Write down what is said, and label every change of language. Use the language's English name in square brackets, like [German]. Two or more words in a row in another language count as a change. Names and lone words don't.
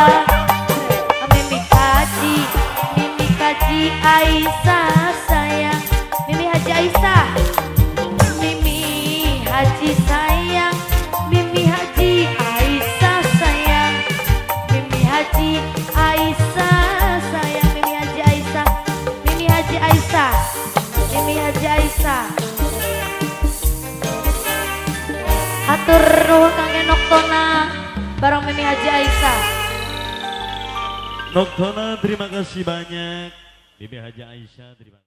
[Sundanese] Mimi Haji Aisyah sayang, Mimi Haji Aisyah, Mimi Haji sayang, Mimi Haji Aisyah sayang, Mimi Haji Aisyah sayang, Mimi Haji Aisyah, Mimi Haji Aisyah, Mimi Haji Aisyah. Atur nuhun kangge Noktona bareng Mimi Haji Aisyah. [Indonesian] Noktona terima kasih banyak. Mimi Haji Aisyah terima kasih.